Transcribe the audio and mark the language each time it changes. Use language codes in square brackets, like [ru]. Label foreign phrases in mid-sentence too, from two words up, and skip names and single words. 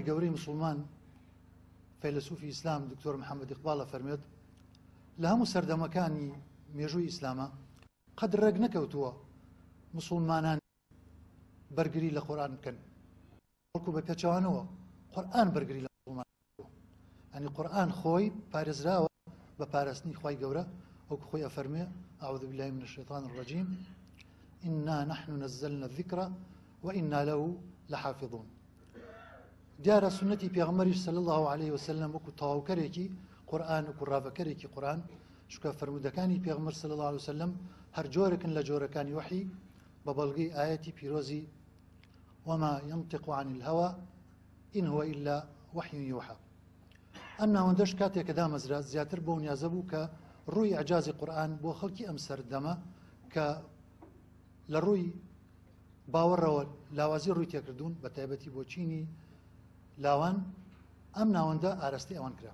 [ckb] گەورەی مسلمان فەیلسوفی ئیسلام دکتۆر محەممەد ئیقباڵە فەرمێت لە هەموو سەردەمەکانی مێژووی ئیسلامە قەت ڕێک نەکەوتووە مسلمانان بەرگری لە قورئان بکەن، بەڵکو بە پێچەوانەوە قورئان بەرگری لە مسلمان، ئەنی قورئان خۆی پارێزراوە بە پاراستنی خوای گەورە وەکو خۆی ئەفەرمێ [ar] أعوذ بالله من الشيطان الرجيم إنا نحن نزلنا الذكر وإنا له لحافظون. [ckb] دیارە سنەتی پێغەمبەریش [ar] صلی الله عليه وسلم [ckb] وەکو تەواوکەرێکی قورئان وەکو ڕاوەکەرێکی قورئان چونکە فەرمودەکانی پێغەمبەر [ar] صلی الله عليه وسلم [ckb] هەر جۆرێکن لە جۆرەکانی وحی بە بەڵگەی ئاەتی پیرۆزی [ar] وما ينطق عن الهوى إن هو إلا وحي يوحى. [ckb] ئەم ناوەندەش کاتێکە دامەزرا زیاتر بۆ نیازە بوو کە ڕووی ئەعجازی قورئان بۆ خەڵکی ئەم سەردەمە کە لە ڕووی باوەڕەوە لاوازی ڕووی تێکردوون بە تایبەتی بۆ چینی لاوان ئەم ناوەندە ئاراستی ئەوان کرا.